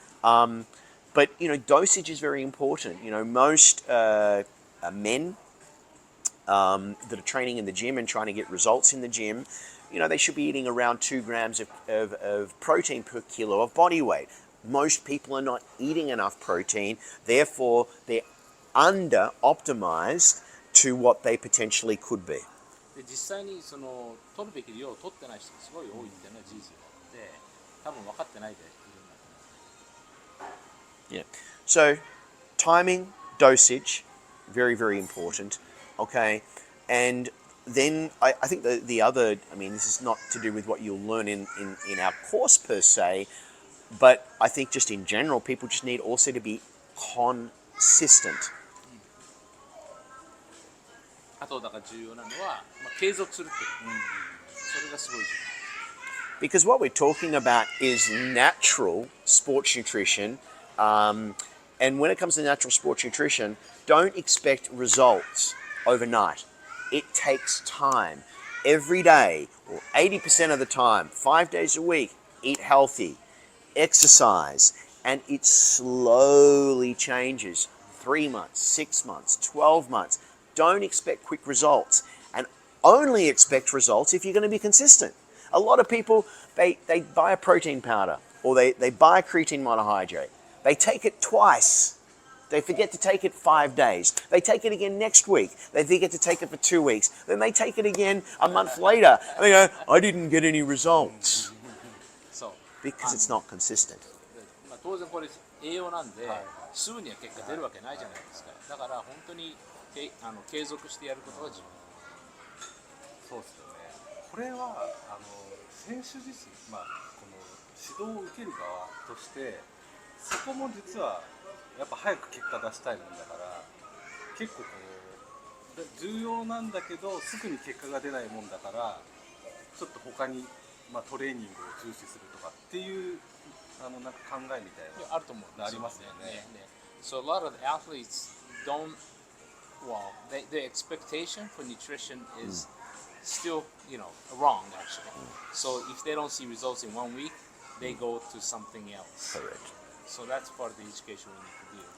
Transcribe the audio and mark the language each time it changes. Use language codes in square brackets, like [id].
[en] But, you know, dosage is very important. You know, most men that are training in the gym and trying to get results in the gym, you know, they should be eating around 2 grams of protein per kilo of body weight. Most people are not eating enough protein, therefore they're under-optimized to what they potentially could be. [ja] で実際にその取るべき量を取ってない人がすごい多いっていうのは事実なので、多分分かってないでいるんだと思います。 [en] Yeah. So, timing, dosage, very, very important. Okay. And then I think the other, I mean, this is not to do with what you'll learn in our course per se, but I think just in general, people just need also to be consistent. [ja] あとだから重要なのは、継続するってこと、それがすごい重要。 [en] Because what we're talking about is natural sports nutrition. And when it comes to natural sports nutrition, don't expect results overnight. It takes time. Every day, or 80% of the time, 5 days a week, eat healthy, exercise, and it slowly changes. 3 months, 6 months, 12 months. Don't expect quick results, and only expect results if you're going to be consistent. A lot of people, they buy a protein powder, or they buy creatine monohydrate. They take it twice. They forget to take it 5 days. They take it again next week. They forget to take it for 2 weeks. Then they take it again a month later. And they go, I didn't get any results. [ja] そう。 [en] Because it's not consistent. [ja] 当然これ栄養なんで、すぐには結果出るわけないじゃないですか。だから本当に継続してやることが重要。そうですよね。これは選手自身、この指導を受ける側としてそこも実はやっぱ早く結果出したいもんだから結構こう重要なんだけどすぐに結果が出ないもんだからちょっと他に、トレーニングを重視するとかっていうなんか考えみたいなあると思うんですよね。ありますよね。 [en] So a lot of the athletes don't, well, the expectation for nutrition is still, you know, wrong actually. So if they don't see results in 1 week, they go to something else. Correct. So that's part of the education we need to do.